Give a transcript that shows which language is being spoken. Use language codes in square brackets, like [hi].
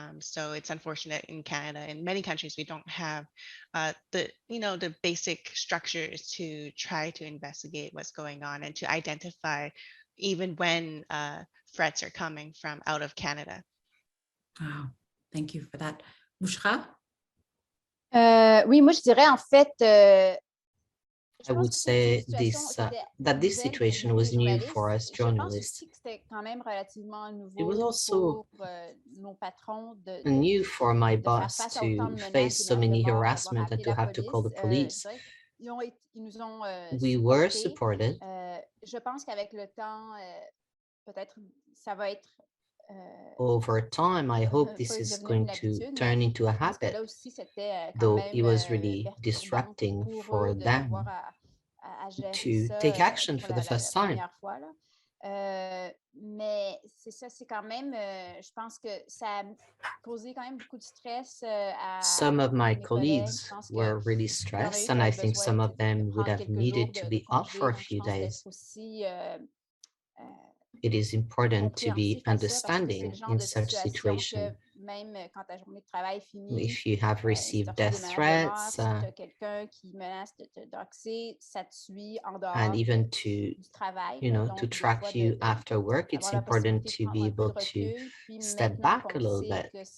[en] So it's unfortunate in Canada. In many countries, we don't have the basic structures to try to investigate what's going on and to identify even when threats are coming from out of Canada. Wow, thank you for that. Bushra? [fr] Oui, moi je dirais en fait. [en] I would say that this situation was new for us journalists. It was also new for my boss to face so many harassment and to have to call the police. We were supported. [fr] Je pense qu'avec le temps, peut-être ça va être. [en] Over time, I hope this is going to turn into a habit, though it was really disrupting for them to take action for the first time. [fr] Mais c'est ça, c'est quand même, je pense que ça a causé quand même beaucoup de stress à [en] some of my colleagues were really stressed, and I think some of them would have needed to be off for a few days. It is important to be understanding in such situation. If you have received death threats and even to track you after work, it's important to be able to step back a little bit.